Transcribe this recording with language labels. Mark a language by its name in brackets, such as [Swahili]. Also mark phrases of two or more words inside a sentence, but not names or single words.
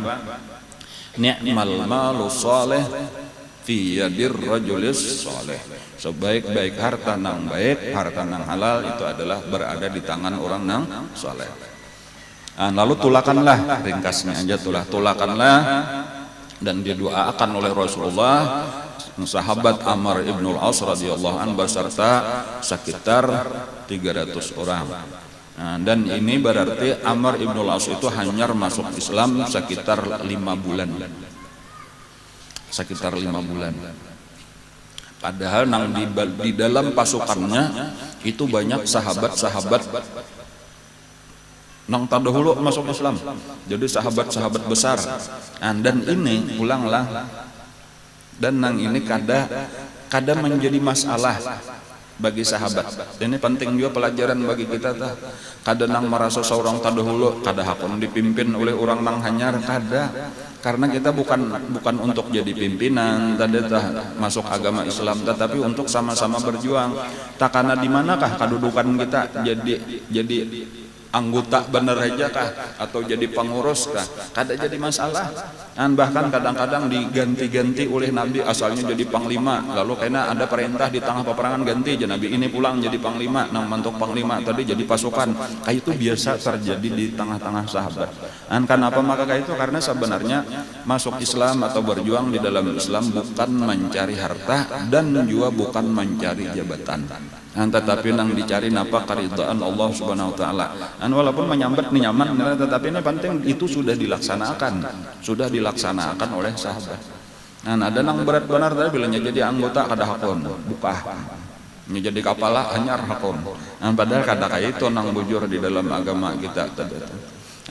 [Arabic] نعم المال الصالح في يد الرجل الصالح. [Banjar] Sebaik-baik harta nang baik, harta nang halal itu adalah berada di tangan orang nang saleh. Lalu tulakanlah, ringkasnya aja tulakanlah, dan didoakan oleh Rasulullah sahabat Amr ibnul As [Arabic] رضي الله عنه [Banjar] beserta sekitar 300 orang. [Indonesian] Dan ini berarti Amr ibnul As itu hanya masuk Islam sekitar 5 bulan. Sekitar 5 bulan. [Banjar] Padahal nang di dalam pasukannya itu banyak sahabat-sahabat nang terdahulu masuk Islam. Jadi sahabat-sahabat besar. Dan ini ulanglah, dan nang ini kada menjadi masalah bagi sahabat. Ini penting juga pelajaran bagi kita tah. Kada nang merasa seorang terdahulu kada hakon dipimpin oleh orang nang hanyar, kada. [Indonesian] Karena kita bukan untuk jadi pimpinan tadi masuk agama Islam, tetapi untuk sama-sama berjuang. [Banjar] Takana di manakah kedudukan kita jadi anggota bener aja kah atau jadi pengurus kah, kada jadi masalah. Dan bahkan kadang-kadang diganti-ganti oleh Nabi, asalnya jadi panglima, lalu karena ada perintah di tengah peperangan ganti aja Nabi ini pulang jadi panglima, nang mantuk panglima tadi jadi pasukan. Kayak itu biasa terjadi di tengah-tengah sahabat. Dan kenapa maka kayak itu? [Indonesian] Karena sebenarnya masuk Islam atau berjuang di dalam Islam bukan mencari harta dan juga bukan mencari jabatan. [Banjar] Tetapi nang dicari napa karidhaan Allah [Arabic] سبحانه وتعالى. [Banjar] Walaupun menyambat nyaman, tetapi ini penting itu sudah dilaksanakan oleh sahabat. Ada nang berat benar tadi bilangnya jadi anggota kada hakon, bukah. Jadi kepala hanyar hakon. Padahal kada kayak itu nang bujur di dalam agama kita tadi.